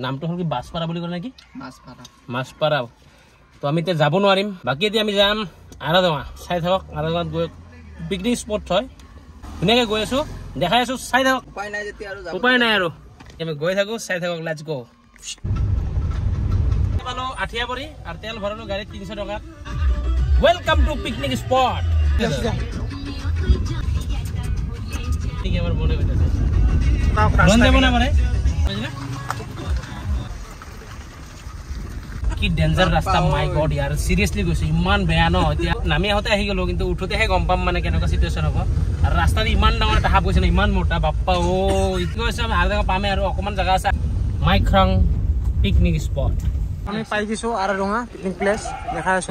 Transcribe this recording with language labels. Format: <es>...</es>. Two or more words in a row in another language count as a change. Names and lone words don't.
<as>নামটো হ'ল কি বাছপাৰা বুলি ক'লে নেকি? মাছপাৰা। তো আমি এতিয়া যাব নোৱাৰিম। বাকী এতিয়া আমি যাম আৰাডাঙা। চাই থাকক, আৰাডাঙাত গৈ</as> <en>picnic spot</en> <as>হয়। ধুনীয়াকৈ গৈ আছোঁ, দেখাই আছোঁ, চাই থাকক। উপায় নাই আৰু আমি গৈ থাকোঁ, চাই থাকক।</as> <en>let's go.</en> <as>পালোঁ আঠিয়াপৰি আৰু তেল ভৰালোঁ গাড়ীত 300 টকা।</as> <en>welcome to picnic spot.</en> <as>ঠিক আছে, মনে হইতেছে কি ডেঞ্জাৰ ৰাস্তা।</as> <en>my God</en> <as>ইয়াৰ, সিৰিয়াসলি কৈছো, ইমান বেয়া ন। এতিয়া নামি আহোঁতে আহি গ'লো, কিন্তু উঠোতেহে গম পাম মানে কেনেকুৱা চিটুৱেশ্যন হ'ব। আৰু ৰাস্তাত ইমান ডাঙৰ এটা সাপ গৈছে ন, ইমান মোটা বাপ্পা। এইটো হৈছে আমি আৰু জেগা পামে, আৰু অকণমান জেগা আছে। মাইখ্ৰাং পিকনিক স্পট আমি পাই গৈছো। আৰাডাঙা</as> <en>picnic place</en> <as>দেখাই আছো।</as>